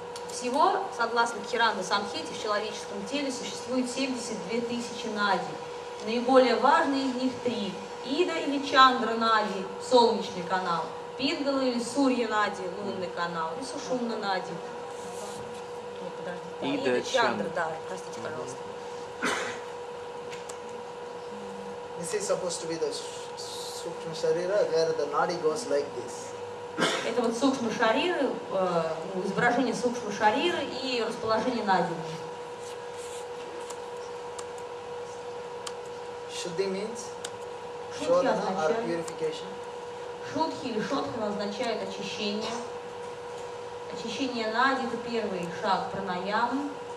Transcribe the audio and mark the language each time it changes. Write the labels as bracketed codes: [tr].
[ru] Всего, согласно Кхиранда Самхите, в человеческом теле существует 72 тысячи нади. Наиболее важные из них три. Ида или Чандра нади, солнечный канал. Пингала или Сурья нади, лунный канал. И Сушумна нади. Ида, Чандра, да, простите, пожалуйста. [en] This is supposed to be the Sukshma Sharira where the nadi goes like this. [ru] Это вот сукшма шариры, изображение сукшма шариры и расположение нади. [en] Shuddhi means [ru] Шутхи [en] shodhana or [ru] означает, [en] purification. [ru] шутхи или шотхана означает очищение. Очищение нади — это первый шаг пранаямы.